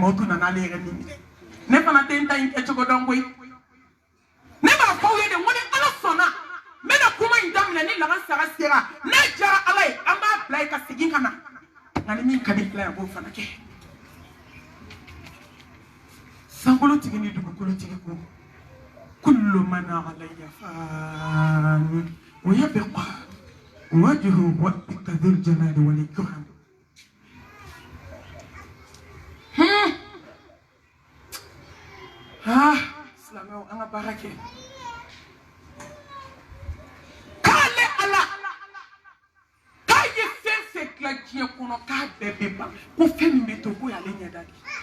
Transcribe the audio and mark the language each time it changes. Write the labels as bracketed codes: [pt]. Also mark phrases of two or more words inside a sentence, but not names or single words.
[bm] mawutu nana ale yɛrɛ ni minɛ ne fana tɛ n ta in kɛ cogo dɔn koyi ne b'a fɔ aw ye de n ko ni ala sɔnna n bɛna kuma in daminɛ ni lansara sera n'a jara ala ye an b'a bila yen ka segin ka na nka ni min ka di fila ye a b'o fana kɛ sankolotigi ni dugukolotigi ko [ar] كل من عليها فان ويبقى وجه ربك ذو الجلال والإكرام [bm] silamɛw an ka baara kɛ k'ale ala k'a ye fɛn fɛn dilan diɲɛ kɔnɔ k'a bɛɛ bɛ ban ko fɛn min bɛ to ko y'ale ɲɛda de